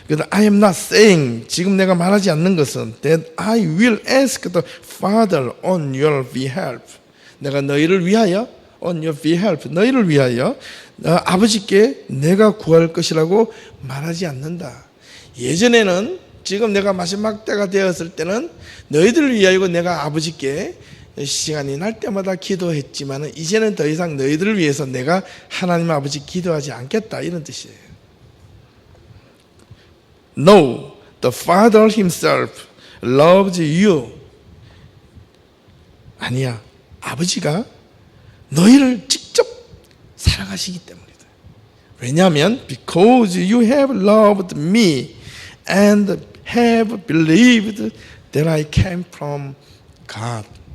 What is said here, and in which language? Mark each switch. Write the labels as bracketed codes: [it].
[en] I am not saying [ko] 지금 내가 말하지 않는 것은 [en] that I will ask the Father on your behalf [ko] 내가 너희를 위하여 [en] on your behalf [ko] 너희를 위하여 아버지께 내가 구할 것이라고 말하지 않는다. 예전에는 지금 내가 마지막 때가 되었을 때는 너희들을 위하여 내가 아버지께 시간이 날 때마다 기도했지만 이제는 더 이상 너희들을 위해서 내가 하나님 아버지 기도하지 않겠다 이런 뜻이에요. [en] No, the Father himself loves you. [ko] 아니야, 아버지가 너희를 직접 사랑하시기 때문이다. 왜냐하면 [en] because you have loved me and have believed that I came from God.